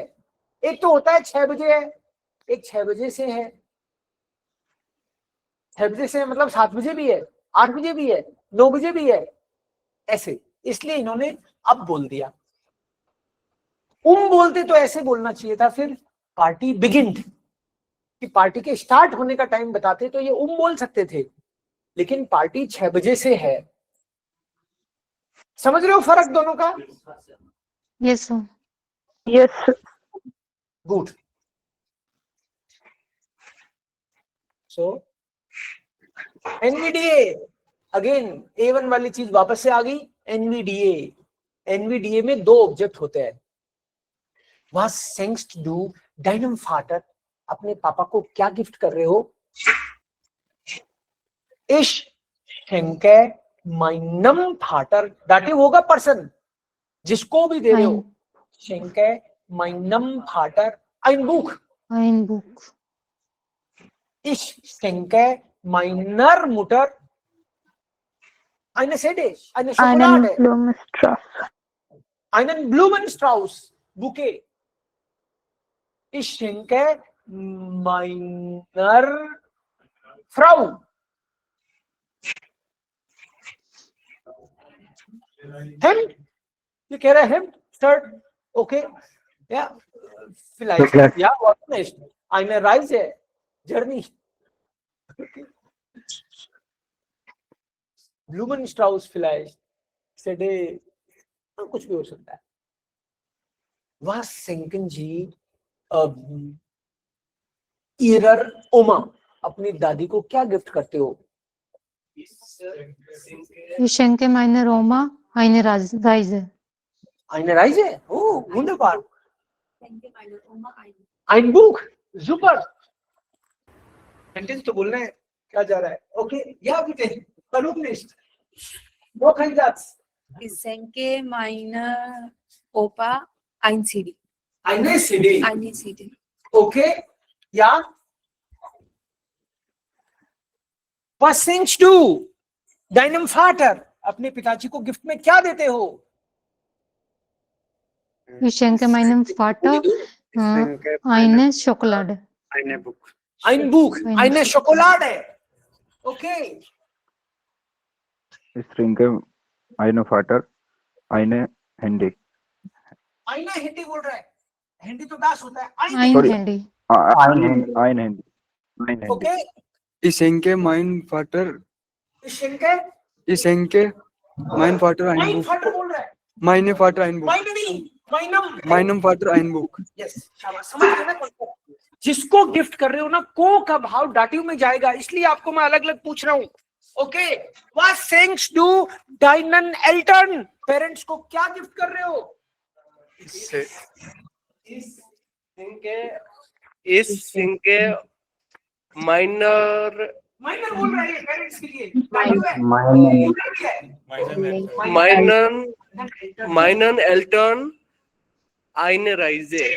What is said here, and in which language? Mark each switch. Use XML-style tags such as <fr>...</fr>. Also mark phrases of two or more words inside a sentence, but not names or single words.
<hi>एक तो होता है 6 बजे है, एक 6 बजे से है, 6 बजे से मतलब 7 बजे भी है, 8 बजे भी है, 9 बजे भी है, ऐसे, इसलिए इन्होंने अब बोल दिया। बोलते तो ऐसे बोलना चाहिए था, फिर</hi> <en>party begins</en> <hi>कि पार्टी के स्टार्ट होने का टाइम बताते तो ये बोल सकते थे, लेकिन पार्टी 6 बजे से है। समझ रहे हो फर्क दोनों का?</hi> <en>Yes sir. Yes.</en> <hi>गुड।</hi> <en>so NVDA again,</en> <hi>A1 वाली चीज वापस से आ गई। एनवीडीए में 2 ऑब्जेक्ट होते हैं।</hi> <de>Was schenkst du deinem Vater,</de> <hi>अपने पापा को क्या गिफ्ट कर रहे हो?</hi> <de>Ich schenke meinem Vater,</de> <hi>दाटिव होगा पर्सन, जिसको भी दे रहे हो।</hi> <de>Schenke meinem Vater ein Buch। Ein Buch। Ich schenke meiner Mutter eine CD, eine Schokolade, einen Blumenstrauß, Bouquet। Ich schenke meiner Frau Hemd,</de> <hi>ये कह रहा है</hi> <de>Hemd,</de> <en>Shirt, okay, yeah,</en> <de>vielleicht, ja, was nicht, eine Reise, Journey, Blumenstrauß vielleicht,</de> <hi>CD, कुछ भी हो सकता है।</hi> <de>Was schenken Sie Ihrer Oma?</de> <hi>अपनी दादी को क्या गिफ्ट करते हो?</hi> <de>Ich schenke meiner Oma eine Reise. Eine Reise? Oh, wunderbar. Ein Buch. Super.</de> <hi>Sentence तो बोलना है, क्या जा रहा है?</hi> <de>Okay, ja bitte. Versuch nicht. Noch ein Satz. Ich schenke meiner Opa ein CD. Eine CD. Eine CD. Okay, ja. Was schenkst du deinem Vater?</de> <hi>अपने पिताजी को गिफ्ट में क्या देते हो?</hi> <de>Ich schenke meinem Vater eine Schokolade. Eine Buch. Ein Buch, eine Schokolade. Okay. Ich trinke meinem Vater eine Handy. Eine Handy</de> <hi>बोल रहा है. Handy तो दास होता है.</hi> <de>Ein</de> <en>Sorry.</en> <de>Handy. Ein Handy. Okay. Ich schenke meinem Vater, Ich schenke. ich schenke meinem Vater ein Mein Buch.</de> <hi>Vater बोल रहा है.</hi> <de>Meinem Vater ein Buch. Meine नहीं. Meinem. Meinem Vater ein Buch.</de> <en>Yes.</en> <hi>शाबाश. समझ गए ना concept? जिसको गिफ्ट कर रहे हो ना, को का भाव दाटिव में जाएगा, इसलिए आपको मैं अलग अलग पूछ रहा हूँ. ओके.</hi> <de>Was schenkst du deinen Eltern?</de> <hi>पेरेंट्स को क्या गिफ्ट कर रहे हो?</hi> <de>Ich schenke meiner</de> <hi>माइनर बोल रहा है पेरेंट्स के लिए.</hi> <de>meinen Eltern eine Reise.</de>